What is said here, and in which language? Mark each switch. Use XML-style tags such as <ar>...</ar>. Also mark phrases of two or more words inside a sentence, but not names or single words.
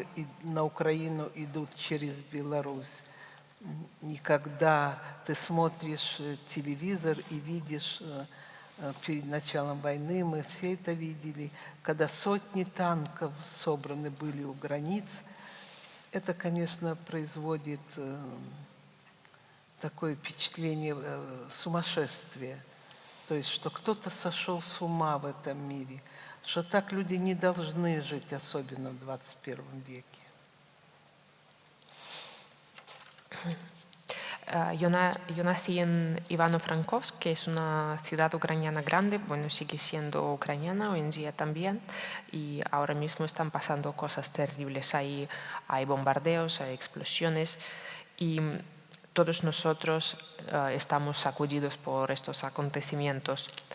<ru>на Украину идут через Беларусь, и когда ты смотришь телевизор и видишь перед началом войны, мы все это видели, когда сотни танков собраны были у границ, это, конечно, производит такое впечатление сумасшествия. То есть, что кто-то сошел с ума в этом мире, что так люди не должны жить, особенно в 21 веке.</ru> <es>Yo nací en Ivano-Frankovsk, que es una ciudad ucraniana grande, bueno, sigue siendo ucraniana hoy en día también, y ahora mismo están pasando cosas terribles. Hay bombardeos, hay explosiones, y todos nosotros estamos sacudidos por estos acontecimientos.</es>